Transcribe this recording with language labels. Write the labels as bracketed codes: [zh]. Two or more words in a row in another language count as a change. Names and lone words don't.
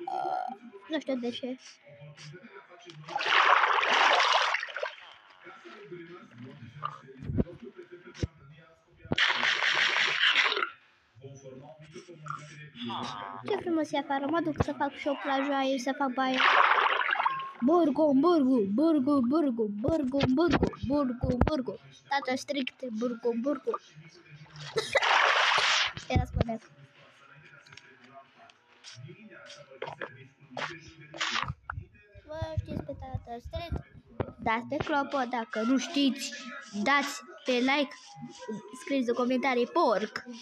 [ro] Nu știu de ce. Ce frumos e afară, mă duc să fac și o plajă aici, să fac baie. Burgu, burgu, burgu, burgu, burgu, burgu, burgu, burgu. Tata strict, burgu, burgu. Era spunea. Vă știți pe tata strict? Dați pe clopo, dacă nu știți, dați pe like, scrieți în comentarii porc.